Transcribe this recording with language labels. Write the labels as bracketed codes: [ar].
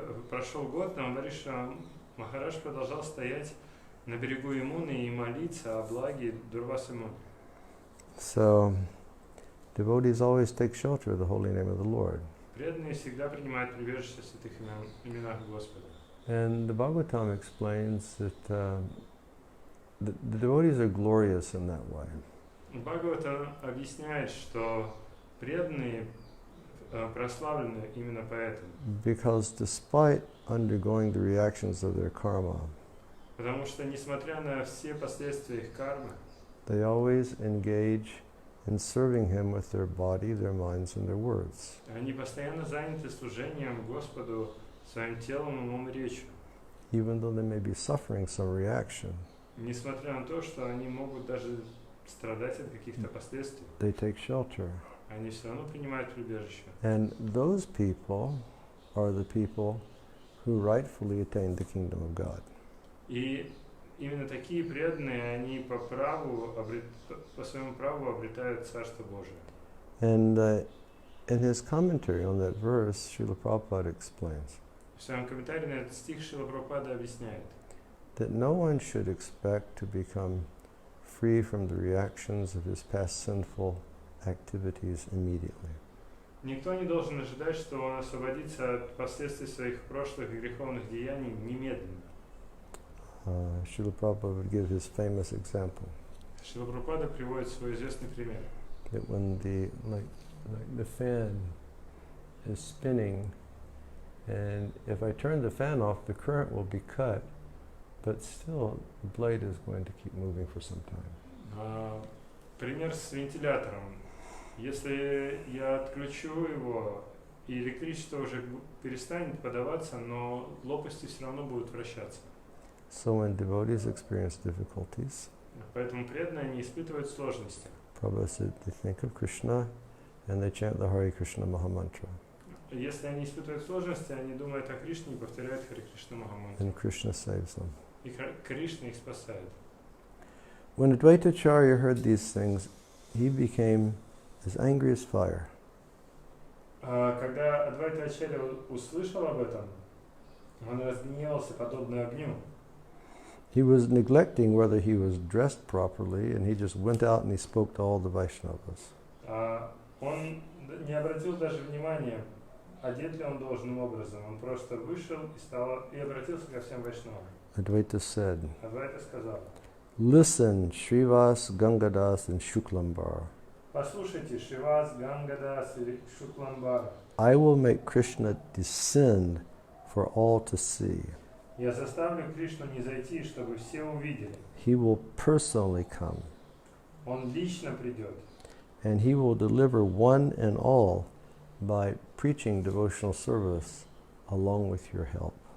[ru] Прошел год, но Амбариш Махарадж продолжал стоять на берегу Ямуны и молиться о благе Дурвасы Муни. [en] So, devotees always take shelter of the holy name of the Lord. [ru] Преданные всегда принимают прибежище в святых именах Господа. [en] And the Bhagavatam explains that the devotees are glorious in that way. [ru] Бхагавата объясняет, что преданные прославлены именно поэтому. [en] Because despite undergoing the reactions of their karma, [ru] Потому что, несмотря на все последствия их кармы, [en] they always engage in serving Him with their body, their minds, and their words. [ru] они постоянно заняты служением Господу своим телом, умом и речью. [en] Even though they may be suffering some reaction, [ru] Несмотря на то, что они могут даже страдать от каких-то последствий, [en] they take shelter. [ru] они все равно принимают прибежище. [en] And those people are the people who rightfully attain the kingdom of God. [ru] И именно такие преданные, они по своему праву обретают Царство Божие. [en] And in his commentary on that verse, Srila Prabhupada explains [ru] В своем комментарии на этот стих Шрила Прабхупада объясняет, [en] that no one should expect to become free from the reactions of his past sinful activities immediately. [ru] никто не должен ожидать, что он освободится от последствий своих прошлых греховных деяний немедленно. [en] Srila Prabhupada would give his famous example [ru] Шрила Прабхупада приводит свой известный пример. [en] that when the fan is spinning, and if I turn the fan off, the current will be cut, but still the blade is going to keep moving for some time. [ru] Пример с вентилятором. Если я отключу его, и электричество уже перестанет подаваться, но лопасти все равно будут вращаться. [en] So when devotees experience difficulties, [ru] Поэтому преданные не испытывают сложности. [en] Prabhupada said they think of Krishna and they chant the Hare Krishna Mahamantra, [ru] Если они испытывают сложности, они думают о Кришне и повторяют Харе Кришна Махамантру. [en] and Krishna saves them. [ru] И Кришна их спасает. [en] When Advaitacharya heard these things, he became as angry as fire. [ru] Когда Адвайта Ачарья услышал об этом, он разгневался подобно огню. [en] He was neglecting whether he was dressed properly, and he just went out and he spoke to all the Vaishnavas. [ru] Он не обратил даже внимания, одет ли он должным образом. Он просто вышел и обратился ко всем вайшнавам. [en] Advaita said, [ru] Адвайта сказал: [en] "Listen, Srivas, Gangadas, and Shuklambar. [ru] послушайте, Шривас, Гангадас и Шукламбара. [en] I will make Krishna descend for all to see. [ru] Я заставлю Кришну не зайти, чтобы все увидели. [en] He will personally come, [ru] Он лично придет. [en] and he will deliver one and all by preaching devotional service along with your help."